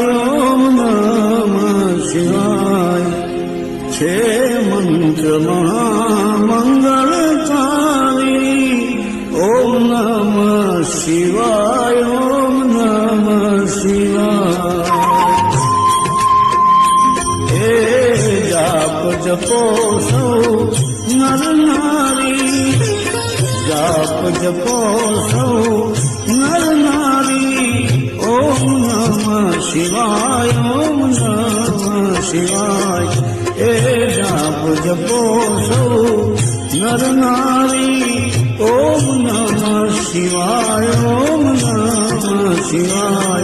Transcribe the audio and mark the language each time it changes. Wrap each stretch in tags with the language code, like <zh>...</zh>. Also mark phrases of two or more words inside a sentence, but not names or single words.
<sa>ओम नमः शिवाय।</sa> <gu>છે મંત્ર મહામંગલકારી</gu> <sa>ओम नमः शिवाय। ओम नमः शिवाय।</sa> <gu>હે જાપ જપો સૌ નર નારી જાપ જપો સૌ નર નારી</gu> <sa>ओम नमः शिवाय। ओम नमः शिवाय।</sa> <gu>હે જાપ જપો સૌ નર નારી</gu> <sa>ओम नमः शिवाय। ओम नमः शिवाय।</sa>